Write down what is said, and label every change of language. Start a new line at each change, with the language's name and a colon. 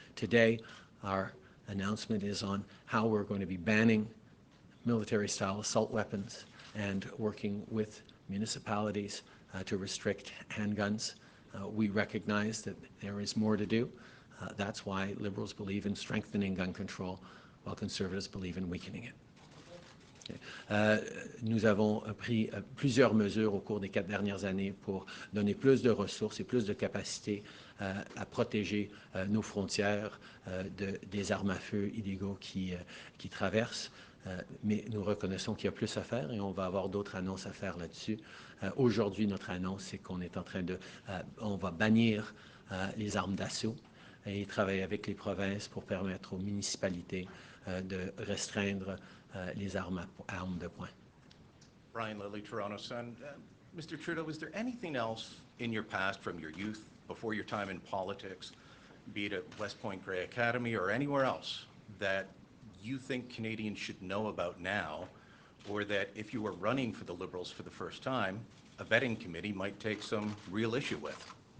English: Today, our announcement is on how we're going to be banning military-style assault weapons and working with municipalities to restrict handguns. We recognize that there is more to do. That's why Liberals believe in strengthening gun control, while Conservatives believe in weakening it.
French: Nous avons pris plusieurs mesures au cours des 4 dernières années pour donner plus de ressources et plus de capacités à protéger nos frontières des armes à feu illégaux qui traversent. Mais nous reconnaissons qu'il y a plus à faire et on va avoir d'autres annonces à faire là-dessus. Aujourd'hui, notre annonce, c'est qu'on est en train de, on va bannir les armes d'assaut et travailler avec les provinces pour permettre aux municipalités de restreindre les armes de poing.
English: Brian Lilly, Toronto Sun. Mr. Trudeau, is there anything else in your past from your youth, before your time in politics, be it at West Point Grey Academy or anywhere else, that you think Canadians should know about now, or that if you were running for the Liberals for the first time, a vetting committee might take some real issue with?